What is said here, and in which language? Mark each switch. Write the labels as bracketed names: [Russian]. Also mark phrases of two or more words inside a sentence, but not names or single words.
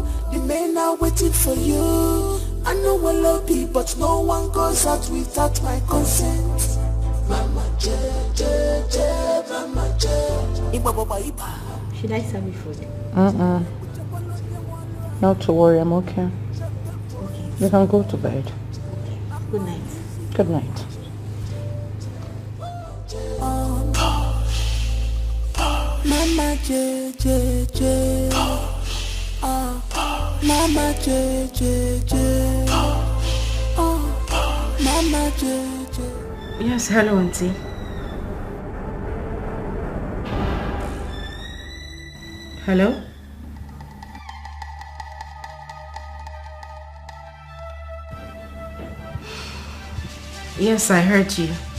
[English] The men are waiting for you. I know I love you, but no one goes out without my consent. Mama J, Mama J. Should I serve you food? Not to worry, I'm okay. You can go to bed. Good night. Good night. Mama J. Mama J. Mama J. Yes, hello, Auntie. Hello? Yes, I heard you.